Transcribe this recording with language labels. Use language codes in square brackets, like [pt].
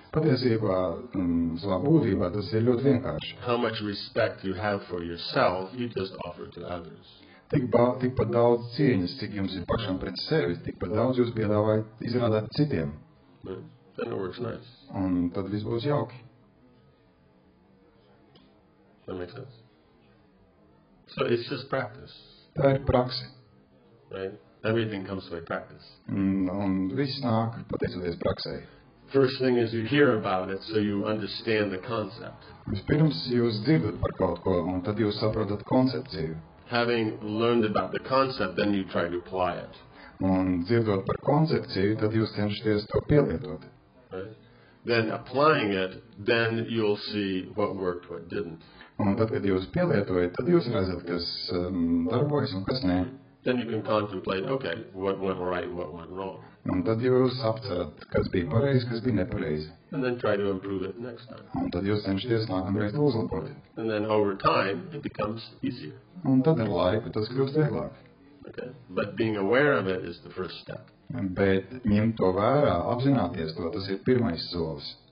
[lv] Patiesībā, savā būtībā tas ir ļoti vienkārši. [en] How much respect you have for yourself, you just offer to others. [lv] Tikpat daudz cieņas, cik jums ir pašam pret sevi, tikpat daudz jūs piedāvājat izrādāt citiem. [en] Then it works nice. [lv] Un tad viss būs jauki. [en] That makes sense. So it's just practice. [lv] Tā ir prakse. [en] Right? Everything comes by practice. [lv] Un viss nāk pateicoties praksei. [en] First thing is you hear about it, so you understand the concept. [lv] Vispirms jūs dzirdat par kaut ko, un tad jūs saprotat koncepciju. [en] Having learned about the concept, then you try to apply it. [lv] Un dzirdot par koncepciju, tad jūs cenšaties to pielietot. [en] Right? Then applying it, then you'll see what worked, what didn't. [lv] Un tad, kad jūs pielietojat, tad jūs redzat, kas darbojas un kas nē. [en] Then you can contemplate, okay, what went right, what went wrong. [lv] Un tad jūs apcerat, kas bija pareizi, kas bija nepareizi. [en] And then try to improve it next time. [lv] Un tad jūs cenšaties nākamreiz uzlabot. [en] And then over time, it becomes easier. [lv] Un tad ar laiku tas kļūst vieglāk. [en] Okay? But being aware of it is the first step. [lv] Bet ņemt to vērā, apzināties to, tas ir pirmais solis.